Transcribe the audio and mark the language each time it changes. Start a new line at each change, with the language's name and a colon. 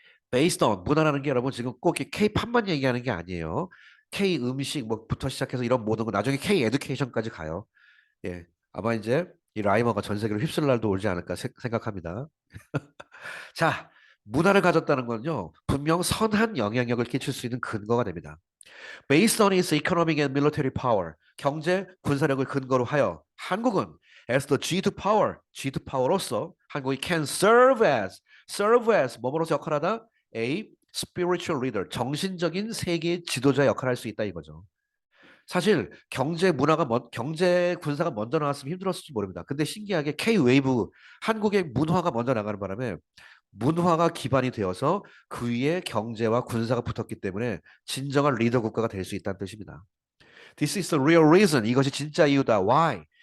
English: Based on
Korean: 문화라는 게 여러분 지금 꼭 K-팝만 얘기하는 게 아니에요. K 음식 뭐부터 시작해서 이런 모든 거 나중에 K 에듀케이션까지 가요. 예, 아마 이제 이 라이머가 전 세계로 휩쓸 날도 오지 않을까 생각합니다. 자, 문화를 가졌다는 건요 분명 선한 영향력을 끼칠 수 있는 근거가 됩니다.
English: Based on its economic and military power,
Korean: 경제, 군사력을 근거로 하여 한국은
English: as the G2 power, G2 power로서
Korean: 한국이
English: can serve as
Korean: 뭐뭐로서 역할하다?
English: A spiritual leader,
Korean: 정신적인 세계 지도자 역할을 할 수 있다 이거죠. 사실 경제 군사가 먼저 나왔으면 힘들었을지 모릅니다. 근데 신기하게 K-웨이브 한국의 문화가 먼저 나가는 바람에 문화가 기반이 되어서 그 위에 경제와 군사가 붙었기 때문에 진정한 리더 국가가 될 수 있다는 뜻입니다.
English: This is the real reason.
Korean: 이것이 진짜 이유다.
English: Why?